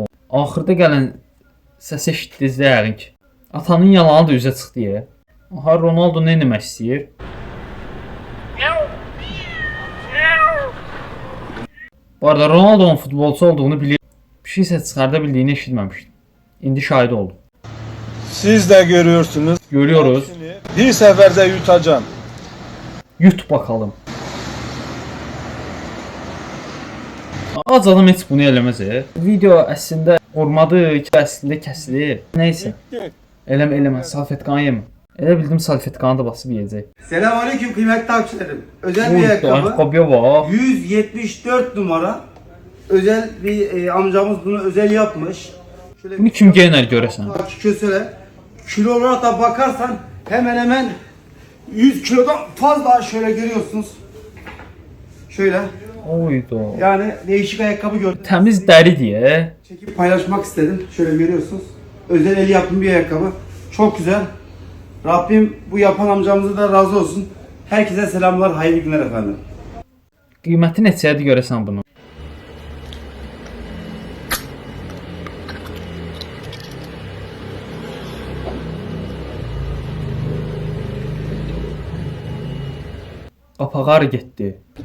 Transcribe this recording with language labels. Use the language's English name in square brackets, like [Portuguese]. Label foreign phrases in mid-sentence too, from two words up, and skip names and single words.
[Azerbaijani] Axırda gələn səs eşitdiniz yəqin ki. Atanın yalanı da üzə çıxdı ya. Aha, Ronaldo nə etmək istəyir? Bu arada Ronaldo'nun futbolçu olduğunu bilir. Bir şey ses çıxarda bildiyini eşitməmişdim. İndi şahid oldum. [Turkish] Siz de görüyorsunuz. Görüyoruz. Bir seferde yutacağım. Yut bakalım. [Azerbaijani] Az adam heç bunu eləməz. Video əslində olmadı ki, əslində kəsilir. Neyse. Eləmə, salfetkanı yemə. Elə bildim salfetkanı da basıb yeyəcək. [Turkish] Selamünaleyküm kıymetli takipçilerim. Özel bir ayakkabı. Ayakkabıya bak. 174 numara. Özel bir amcamız bunu özel yapmış. Şöyle [Azerbaijani] Bunu kim giyinər görəsən? [Turkish] kösele. Kilo olarak da bakarsan hemen 100 kilodan fazla şöyle görüyorsunuz. Şöyle. Oydu. Yani değişik ayakkabı gördüm. [Azerbaijani] Təmiz dəri deyə. [Turkish] Çekip paylaşmak istedim. Şöyle görüyorsunuz. Özel el yapım bir ayakkabı. Çok güzel. Rabbim bu yapan amcamıza da razı olsun. Herkese selamlar, hayırlı günler efendim. [Azerbaijani] Qiyməti neçədir görəsən bunu? Qapağı hara getdi?